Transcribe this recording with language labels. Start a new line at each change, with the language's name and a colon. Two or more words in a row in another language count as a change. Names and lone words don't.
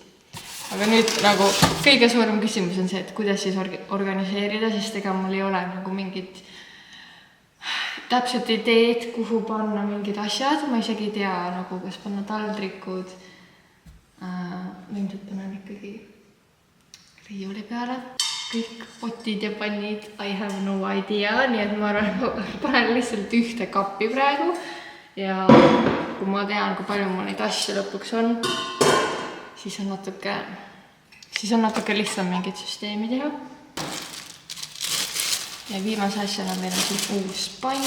Estonian: Aga nüüd nagu kõige suurem küsimus on see, et kuidas siis organiseerida, sest ega mul ei ole nagu mingit täpselt ideed, kuhu panna mingid asjad. Ma isegi ei tea, nagu kas panna taldrikud. Ilmselt panen ikkagi riiuli peale. Kõik potid ja pannid,
English: I have no idea,
Estonian: nii et ma arvan, ma panen lihtsalt ühte kappi praegu. Ja kui ma tean, kui palju mul neid asju lõpuks on, siis on natuke lihtsam mingit süsteemi teha. Ja viimase asjana meil on siis uus pann.